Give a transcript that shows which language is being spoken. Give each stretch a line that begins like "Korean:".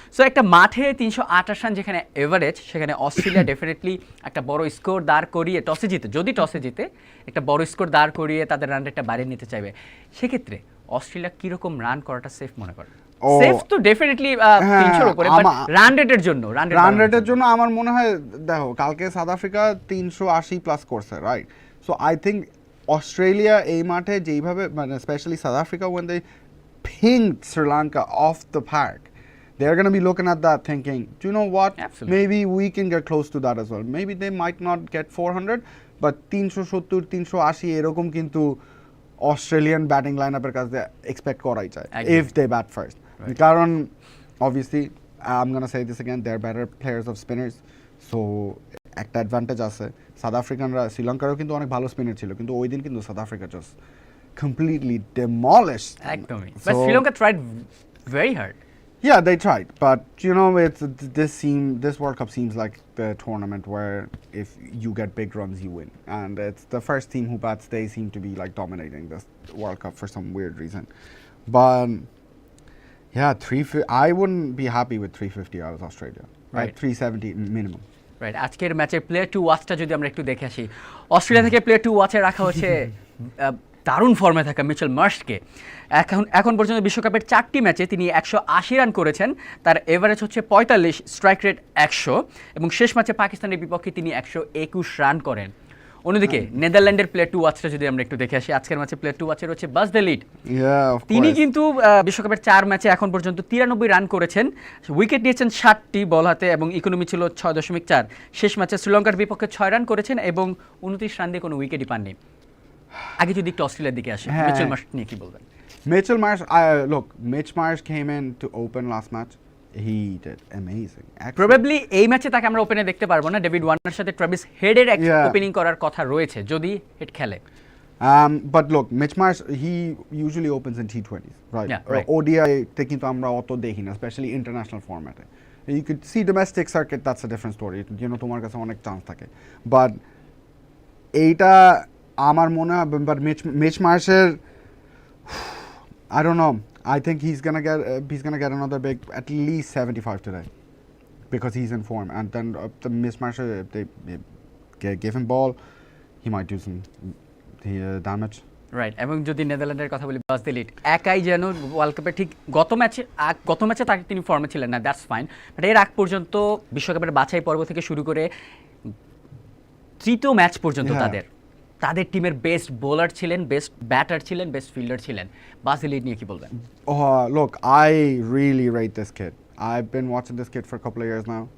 Bangla: So একটা মাঠে 328 run যেখানে এভারেজ, সেখানে অস্ট্রেলিয়া ডেফিনেটলি একটা বড় স্কোর দাঁড় করিয়ে যদি টসে জিতে একটা বড় স্কোর দাঁড় করিয়ে তাদের রান রেটটা বাড়িয়ে নিতে চাইবে। সেক্ষেত্রে অস্ট্রেলিয়া কীরকম রান করাটা সেফ মনে করে? সেফ তো ডেফিনেটলি 300 এর উপরে, বাট রান রেটের জন্য রান রেটের জন্য আমার মনে হয় দেখো কালকে সাউথ আফ্রিকা 380 প্লাস করছে, right?
English: so I think Australia
Bangla: এই মাঠে যেইভাবে মানে
English: Specially South Africa when they pinged Sri Lanka off the park, they're going to be looking at that thinking, do you know what? Absolutely. Maybe we can get close to that as well. Maybe they might not get 400, but 370 380
Bangla: এরকম কিন্তু Australian batting লাইনআপের কাছে expect করাই যায়
English: if they bat first. কারণ obviously I'm going to say this again, they're better players of spinners, so
Bangla: একটা advantage আছে। South আফ্রিকানরা শ্রীলঙ্কারও কিন্তু অনেক ভালো স্পিনার ছিল, কিন্তু ওই দিন কিন্তু south Africa just
English: completely demolished. একদমই, but Sri Lanka tried very hard. Yeah, they tried, but you know, this World Cup seems like the tournament where if you get big runs, you win, and it's the first team who bats. They seem to be like dominating this World Cup for some weird reason. But yeah, I wouldn't be happy with 350 out of Australia. Right. 370 minimum.
Bangla: Right, আজকের ম্যাচের player two ওয়াচটা যদি আমরা একটু দেখে আসি, Australia থেকে player two ওয়াচে রাখা হচ্ছে দারুণ ফর্মে থাকা মিচেল মার্শকে। এখন পর্যন্ত বিশ্বকাপের 4টি ম্যাচে তিনি 180 রান করেছেন, তার এভারেজ হচ্ছে 45, স্ট্রাইক রেট 100, এবং শেষ ম্যাচে পাকিস্তানের বিপক্ষে তিনি 121 রান করেন। অন্যদিকে নেদারল্যান্ডের প্লেয়ার টু ওয়াচটা যদি আমরা একটু দেখে আসি, আজকের ম্যাচে প্লেয়ার টু ওয়াচে রয়েছে বাস দ্য লিড। তিনি কিন্তু বিশ্বকাপের 4 ম্যাচে এখন পর্যন্ত 93 রান করেছেন, উইকেট নিয়েছেন 60টি বল হাতে, এবং ইকোনমি ছিল 6.4। শেষ ম্যাচে শ্রীলঙ্কার বিপক্ষে 6 রান করেছেন এবং 29 রান দিয়ে কোনো উইকেটই পাননি। আগে যদি একটু অস্ট্রেলিয়ার দিকে আসে, মিচেল মার্শ নিয়ে কি বলবেন?
English: Mitchell Marsh, look, Mitch Marsh came in to open last match. He did amazing.
Bangla: Probably এই ম্যাচে তাকে আমরা ওপেনে দেখতে পারবো না, ডেভিড ওয়ার্নারের সাথে ট্রাভিস হেডের ওপেনিং করার কথা রয়েছে যদি হেড খেলে।
English: But look, Mitch Marsh, he usually opens in T20s, right? Yeah, right.
Bangla: ODI te kintu amra otto dekhi na,
English: especially international format. You could see domestic circuit, that's a different story. You know,
Bangla: tomar kache onek chance thake.
English: But
Bangla: এইটা আমার মনে হয়,
English: but Mitch Marsher, I don't know. I think he's gonna get another big, at least 75 today, because he's in form. And then the Mitch Marsher, if they give him ball, he might do some damage.
Bangla: Right, এবং যদি নেদারল্যান্ডের কথা বলি, বাস the lead একাই যেন world কাপে ঠিক গত ম্যাচে তাকে তিনি ফর্মে ছিলেন না,
English: that's fine,
Bangla: বাট এর আগ পর্যন্ত বিশ্বকাপের বাছাই পর্ব থেকে শুরু করে তৃতীয় ম্যাচ পর্যন্ত তাদের টিমের বেস্ট বোলার ছিলেন, বেস্ট ব্যাটার ছিলেন, বেস্ট ফিল্ডার ছিলেন। বাস দ্য লিড নিয়ে কি বলবেন?
English: Look, I really rate this kid. I've been watching this kid for a couple of years now.